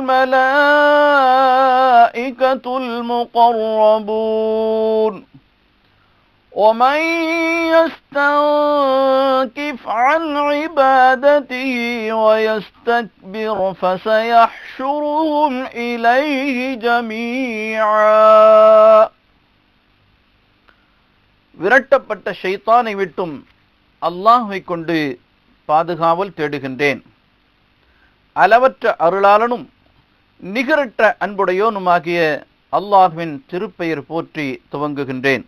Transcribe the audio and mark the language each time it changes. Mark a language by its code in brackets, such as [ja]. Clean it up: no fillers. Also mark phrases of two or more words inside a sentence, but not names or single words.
[ar] الملائكة المقربون ومن يستنكف عن عبادته ويستكبر فسيحشرهم إليه جميعا. [ta] விரட்டப்பட்ட ஷைத்தானை விட்டும் அல்லாஹ்வை கொண்டு பாதுகாவல் தேடுகின்றேன். அளவற்ற அருளாளனும் நிகரற்ற அன்புடையோனுமாகிய அல்லாஹ்வின் திருப்பெயர் போற்றி துவங்குகின்றேன்.